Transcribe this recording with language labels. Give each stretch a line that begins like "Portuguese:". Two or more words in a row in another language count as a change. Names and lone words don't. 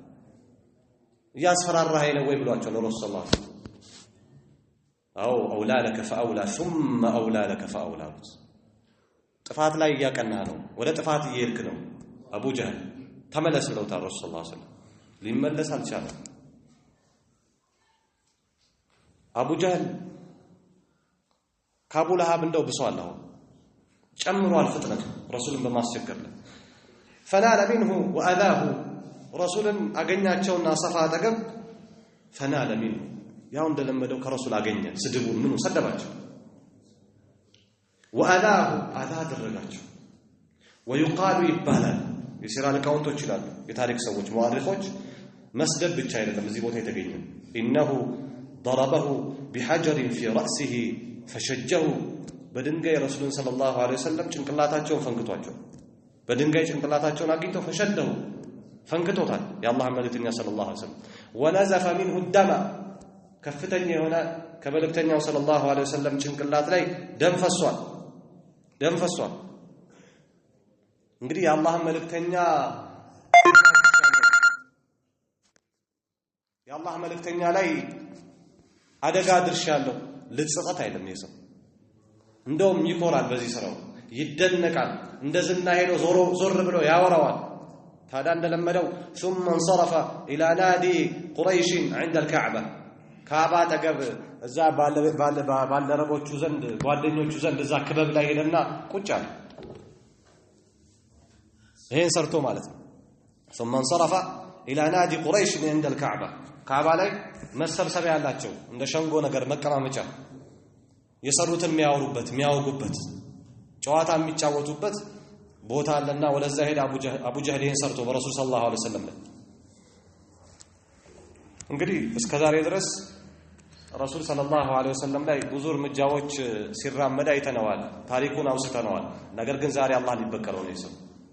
Amharic: እያስፈራራህ ነው ወይ ብሏቸው ለረሱል
Arabic: صلى الله عليه وسلم أو أولى لك فأولى ثم أولى لك فأولى
Amharic: ጥፋት ላይ እያቀና ነው። ወደ ጥፋት እየሄድክ ነው አቡ ጀህል ተመለስ ብለውታል ረሱል
Arabic: صلى الله عليه وسلم።
Amharic: ሊመለስ አልቻለም። አቡ ጀህል ከአቡ ለሃብ እንደው ብሷል። አሁን ጨምሯል ፍጥነቱ ረሱልን በማስቸገር ላይ
Arabic: فنال منه وأذاه
Amharic: ረሱልን አገኛቸውና ሰፋ አጠገብ
Arabic: فنال منه
Amharic: ያው እንደለመደው ከረሱል አገኘ ስድቡን ምኑ ሰደባቸው። ወአላሁ አላ አደረጋቸው። ወይቃሉ ይባላል የሲራ ሊቃውንቶች ይላሉ የታሪክ ሰዎች ሙአሪኾች መስደብ ብቻ አይደለም እዚህ ቦታ የተገኘው
Arabic: إنه ضربه بحجر في رأسه فشجه
Amharic: በድንጋይ ረሱልን
Arabic: صلى الله عليه وسلم
Amharic: ጭንቅላታቸውን ፈንክቷቸው በድንጋይ ጭንቅላታቸውን አግኝተው ፈሸደው ፈንክቶታል የአላህ መልእክተኛ
Arabic: صلى الله عليه وسلم ونزف منه الدم
Amharic: ከፍተኛ የሆነ ከመልእክተኛው
Arabic: صلى الله عليه وسلم
Amharic: ጭንቅላት ላይ ደም ፈሷል። እንግዲህ የአላህ መልእክተኛ የአላህ መልእክተኛ ላይ አደጋ ድርሻለሁ ልጽቀት አይደለም የሰው እንደውም ይኮራል በዚህ ስራው ይደነቃል እንደዝና ሄዶ ዞር ብሎ ያወራዋል ታዲያ እንደለመደው
Arabic: ثم انصرف الى نادي قريش عند الكعبه
Amharic: ካባ ተገብ እዛ ባልደረቦቹ ዘንድ ጓደኞቹ ዘንድ እዛ ክበብ ላይ ሄደና ቁጭ አለ ይሄን ሰርቶ ማለት ነው
Arabic: ثم انصرف الى نادي قريش عند الكعبه
Amharic: ካባ ላይ መሰብሰቢያ ያላቸው እንደ ሸንጎ ነገር መቀማመጫ የሰሩትን የሚያወሩበት የሚያወጉበት ጨዋታ የሚጫወቱበት ቦታ አለና ወለዛ ሄደ አቡ ጀህል ይሄን ሰርቶ በረሱል
Arabic: صلى الله عليه وسلم
Amharic: ላይ እንግዲህ እስከዛሬ ድረስ ረሱል
Arabic: صلى الله عليه وسلم
Amharic: ላይ ብዙ እርምጃዎች ሲራመድ አይተነዋል ታሪኩን አውስተነዋል ነገር ግን ዛሬ አላህ ሊበቀለው ነው ይሰው